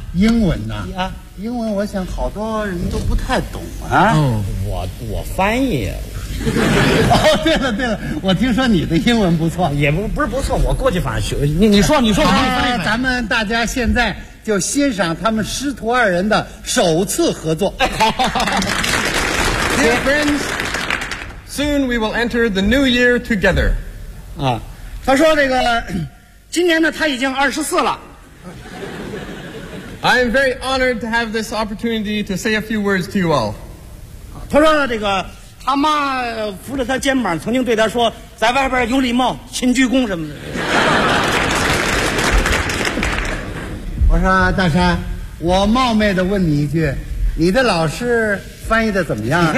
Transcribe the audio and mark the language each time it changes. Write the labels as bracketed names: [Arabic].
[Chinese] 英文呢？啊，英文我想好多人都不太懂啊。我翻译。对了对了，我听说你的英文不错。也不是不错，我过去反正学。你说我帮你翻译。咱们大家现在就欣赏他们师徒二人的首次合作。 [English] Dear friends, soon we will enter the new year together. [Chinese] 啊，他说这个，今年呢他已经24了。 [English] I am very honored to have this opportunity to say a few words to you all. [Chinese] 他说这个，他妈扶着他肩膀，曾经对他说，在外边有礼貌，勤鞠躬什么的。我说大山，我冒昧的问你一句，你的老师翻译的怎么样？